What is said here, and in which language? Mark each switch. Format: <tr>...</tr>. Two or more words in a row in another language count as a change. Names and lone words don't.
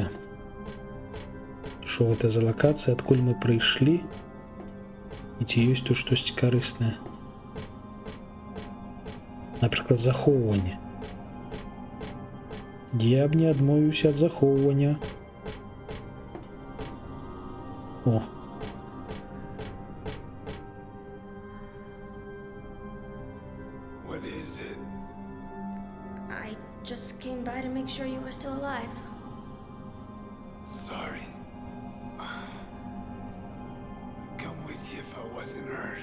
<be>Што гэта за лакацыя, адкуль мы прыйшлі? І ці ёсць тут штосьці карыснае? Напрыклад, захоўванне. Я б не адмовіўся ад захоўвання. О.</be> <en>What is it? I just came by to make sure you were still alive. Sorry. I'd come with you if I wasn't hurt.</en>